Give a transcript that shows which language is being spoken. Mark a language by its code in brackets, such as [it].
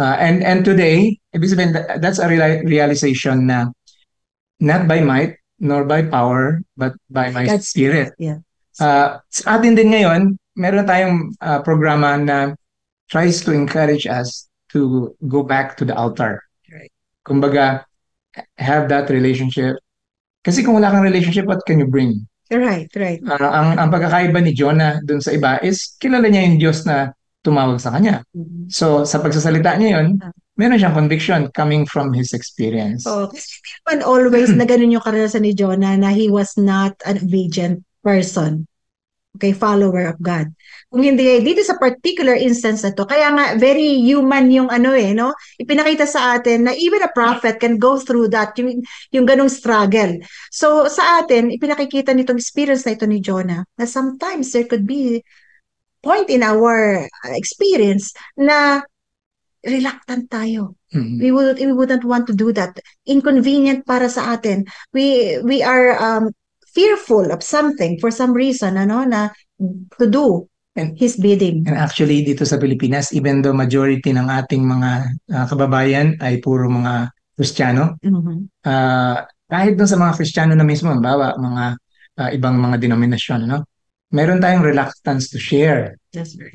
[en] And today, [tl] ibig sabihin, [en] that's a realization na not by might, nor by power, but by my Spirit. Yeah. Sa atin din ngayon, meron tayong programa na tries to encourage us to go back to the altar. Right. Kumbaga, have that relationship. [tl] Kasi kung wala kang [en] relationship, what can you bring? Right. [tl] Ang pagkakaiba ni Jonah dun sa iba is kilala niya yung Diyos na tumawag sa kanya. Mhm. So, sa pagsasalita niya yun, meron siyang conviction [en] coming from his experience. [tl] Oo, kasi hindi naman always na ganun yung karanasan ni Jonah na [en] he was not an obedient person. [tl] Okay, [en] follower of God. [tl] Kung hindi, dito sa particular instance na to, kaya nga very human yung ano no? Ipinakita sa atin na [en] even a prophet can go through that, [tl] yung ganong struggle. So sa atin, ipinakikita nitong experience na ito ni Jonah na [en] sometimes there could be point in our experience [tl] na reluctant tayo. Mhm. [en] We wouldn't want to do that. Inconvenient [tl] para sa atin. [en] We are fearful of something for some reason, na to do And, his bidding. [tl] and actually, dito sa Pilipinas, [en] even though majority [tl] ng ating mga kababayan ay puro mga Kristiyano, Mhm. kahit dun sa mga Kristiyano na mismo, bawa mga ibang mga denominasyon, meron tayong [en] reluctance to share. That's right.